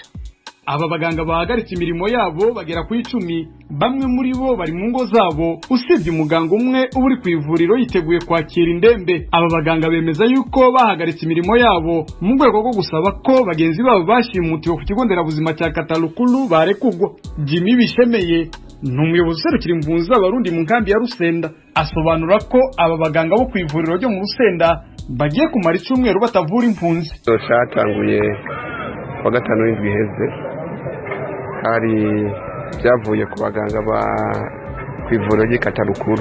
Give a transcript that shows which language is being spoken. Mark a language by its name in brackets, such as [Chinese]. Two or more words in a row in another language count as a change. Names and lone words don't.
[Rundi] Aba baganga bahagaritse imirimo yabo bagera ku 10, bamwe muri bo bari mu ngo zabo, usibye umuganga umwe uri ku ivuriro yiteguye kwakira indembe. Aba baganga bemeza yuko bahagaritse imirimo yabo mu rwego rwo gusaba ko bagenzi babo bashimutiwe ku kigo nderabuzima cya Katalukulu barekugwa. Jimmy Bishemeye ni umuyobozi userukira impunzi z'abarundi mu nkambi ya Rusenda, asobanura ko aba baganga bo ku ivuriro ryo mu Rusenda bagiye kumara icyumweru batavura impunzi. Cyatanguye wa gatanu w'indwi iheze, hari byavuye ku baganga ba ku ivuriro ry'Ikatalukulu.